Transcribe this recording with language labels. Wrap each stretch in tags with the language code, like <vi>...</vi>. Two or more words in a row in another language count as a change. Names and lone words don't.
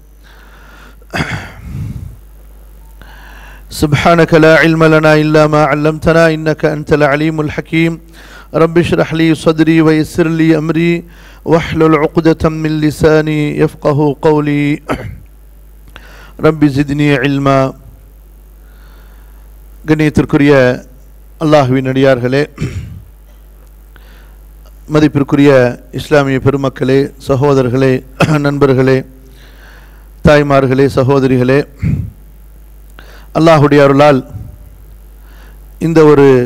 <ar>سبحانك لا علم لنا إلا ما علمتنا إنك أنت العليم الحكيم رب اشرح لي صدري ويسر لي أمري واحلل عقدة من لساني يفقه قولي رب زدني علما.</ar> <ta>கண்ணியத்திற்குரிய அல்லாஹ்வின் அடியார்களே, மதிப்பிற்குரிய இஸ்லாமிய பெருமக்களே, சகோதரர்களே, நண்பர்களே, தாய்மார்களே, சகோதரிகளே, அல்லாஹுடைய அருளால் இந்த ஒரு</ta>